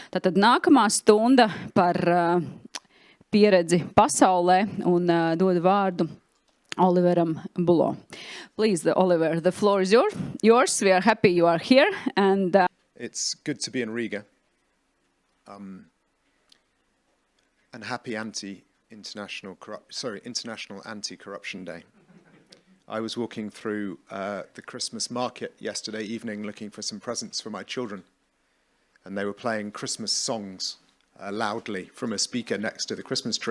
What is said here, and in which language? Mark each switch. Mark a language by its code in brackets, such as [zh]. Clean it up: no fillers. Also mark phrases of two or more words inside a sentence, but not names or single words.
[lv] Tātad nākamā stunda par pieredzi pasaulē un dodu vārdu Oliveram Bullough. [en] Please, Oliver, the floor is yours. We are happy you are here. And it's good to be in Riga. And happy International Anti-Corruption Day. I was walking through the Christmas market yesterday evening looking for some presents for my children, and they were playing Christmas songs loudly from a speaker next to the Christmas tree.